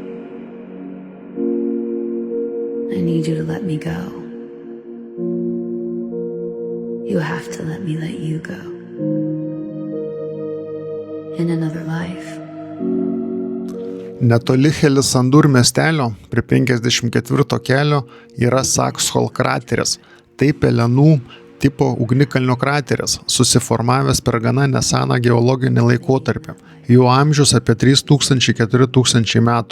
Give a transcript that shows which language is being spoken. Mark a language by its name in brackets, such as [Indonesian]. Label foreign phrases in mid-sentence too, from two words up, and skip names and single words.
[English] I need you to let me go. You have to let me let you go. In another life. [Lithuanian] Netoli Helisandur miestelio, prie 54 kelio, yra Saxhol krateris. Tai pelenų tipo ugnikalnio krateris, susiformavęs per gana neseną geologinį laikotarpį. Jų amžius apie 3000–4000 metų.